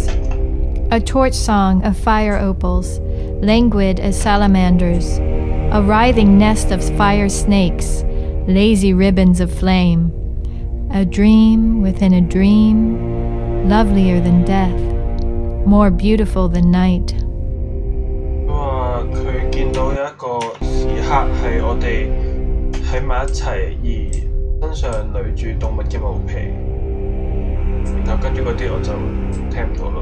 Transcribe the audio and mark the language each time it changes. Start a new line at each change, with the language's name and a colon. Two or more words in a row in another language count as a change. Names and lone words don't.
English: A torch song of fire opals, languid as salamanders, a writhing nest of fire snakes, lazy ribbons of flame. A dream within a dream, lovelier than death, more beautiful than night.
Cantonese: 佢見到有一個時刻係我哋喺埋一齊，而身上累住動物嘅毛皮，然後跟住嗰啲我就聽唔到咯。